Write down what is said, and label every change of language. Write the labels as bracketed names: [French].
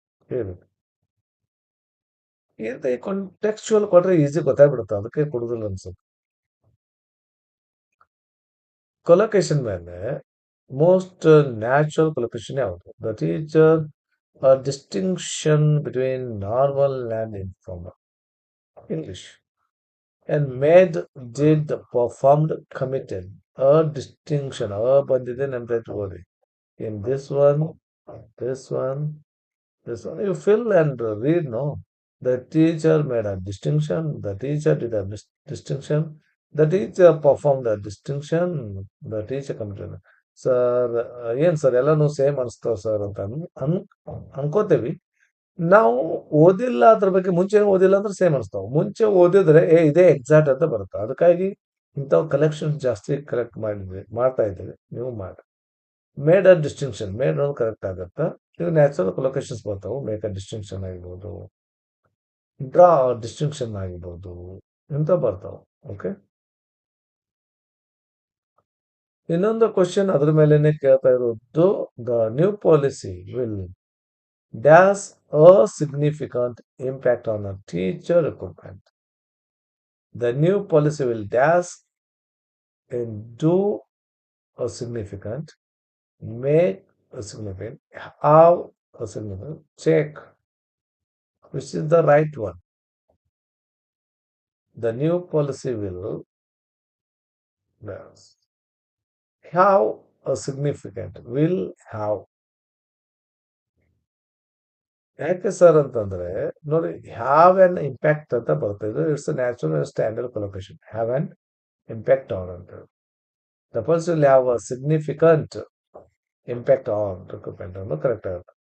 [Kannada] ಹೇಳಿ, ಇದು ಕಾಂಟೆಕ್ಚುಯಲ್ ಕೊಟ್ರೆ ಈಸಿ ಗೊತ್ತಾಗ್ಬಿಡುತ್ತೆ, ಅದಕ್ಕೆ ಕೊಡುದಿಲ್ಲ ಅನ್ಸುತ್ತೆ. [English] Collocation ಮೇಲೆ most natural collocation ಯಾವುದು? The teacher distinction between normal and informal English. And made, did, performed, committed. A distinction. [Kannada] ಬಂದಿದೆ ನೆನಪು ಓದಿ. [English] In this one, this one. You fill and read, no? The teacher made a distinction. The teacher did a distinction. The teacher performed a distinction. The teacher committed. [Kannada] Sir, ಏನ್ sir ಎಲ್ಲಾನು same ಅನಿಸ್ತಾವ sir ಅಂತ ಅನ್ಕೋತೇವಿ. ನಾವು ಓದಿಲ್ಲ, ಅದ್ರ ಬಗ್ಗೆ ಮುಂಚೆ ಓದಿಲ್ಲ ಅಂದ್ರೆ ಸೇಮ್ ಅನಿಸ್ತಾವ. ಮುಂಚೆ ಓದಿದ್ರೆ ಇದೇ ಎಕ್ಸಾಕ್ಟ್ ಅಂತ ಬರುತ್ತೆ. ಅದಕ್ಕಾಗಿ ಇಂಥವು ಕಲೆಕ್ಷನ್ ಜಾಸ್ತಿ ಕಲೆಕ್ಟ್ ಮಾಡ್ತಾ ಇದ್ದೀವಿ, ನೀವು ಮಾಡಿ. ಮೇಡ್ ಅ ಡಿಸ್ಟಿಂಕ್ಷನ್, ಮೇಡ್ ಅನ್ನೋದು ಕರೆಕ್ಟ್ ಆಗುತ್ತೆ. ಈಗ ನ್ಯಾಚುರಲ್ ಕೊಲೊಕೇಶನ್ಸ್ ಬರ್ತಾವೆ. ಮೇಕ್ ಅ ಡಿಸ್ಟಿಂಕ್ಷನ್ ಆಗಿರ್ಬೋದು, ಡ್ರಾ ಡಿಸ್ಟಿಂಕ್ಷನ್ ಆಗಿರ್ಬೋದು, ಇಂಥ ಬರ್ತಾವೆ. ಓಕೆ, ಇನ್ನೊಂದು ಕ್ವಶನ್ ಅದ್ರ ಮೇಲೆನೆ ಕೇಳ್ತಾ ಇರೋದು. [English] The new policy will dash a significant impact on a teacher recruitment. The new policy will dash and do a significant, make a significant, have a significant, check which is the right one. The new policy will dash, have a significant, will have. [Kannada] ಯಾಕೆ sir ಅಂತಂದ್ರೆ ನೋಡಿ, have an impact ಅಂತ ಬರ್ತದೆ. [English] It's natural standard collocation. Have an impact on ಅಂತ. The pulse will have a significant impact on recruitment ಅನ್ನೋದು correct ಆಗುತ್ತೆ.